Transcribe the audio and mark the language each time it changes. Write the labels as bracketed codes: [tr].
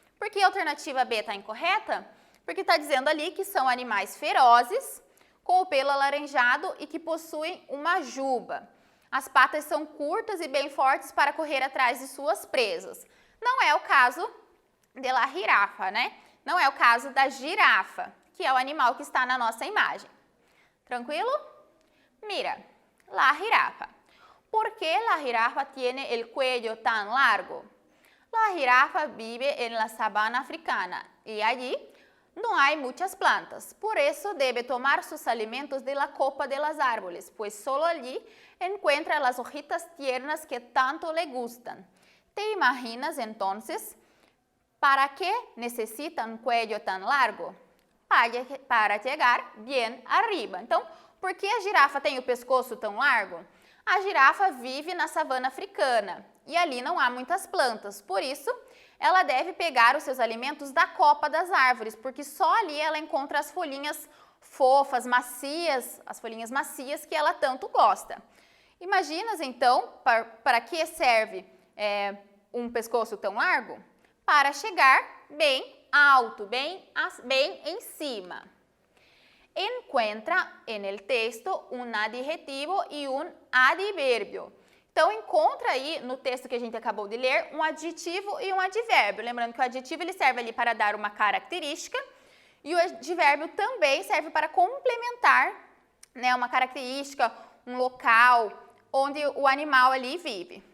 [pt] Por que a alternativa B está incorreta? Porque está dizendo ali que são animais ferozes, com o pelo alaranjado e que possuem uma juba. As patas são curtas e bem fortes para correr atrás de suas presas. Não é o caso da jirafa, né? Não é o caso da girafa, que é o animal que está na nossa imagem. [es] Tranquilo? Mira, la jirafa. ¿Por qué la jirafa tiene el cuello tan largo? La jirafa vive en la sabana africana y allí no hay muchas plantas, por eso debe tomar sus alimentos de la copa de las árboles, pues solo allí encuentra las hojitas tiernas que tanto le gustan. ¿Te imaginas entonces para qué necesita un cuello tan largo? [pt] Para chegar bem arriba. Então, por que a girafa tem o pescoço tão largo? A girafa vive na savana africana e ali não há muitas plantas, por isso ela deve pegar os seus alimentos da copa das árvores, porque só ali ela encontra as folhinhas fofas, macias, as folhinhas macias que ela tanto gosta. Imaginas então para que serve um pescoço tão largo? Para chegar bem alto, bem em cima. [es] Encuentra en el texto un adjetivo e un advérbio. [pt] Então, encontra aí no texto que a gente acabou de ler um adjetivo e um advérbio. Lembrando que o adjetivo ele serve ali para dar uma característica e o advérbio também serve para complementar, né, uma característica, um local onde o animal ali vive.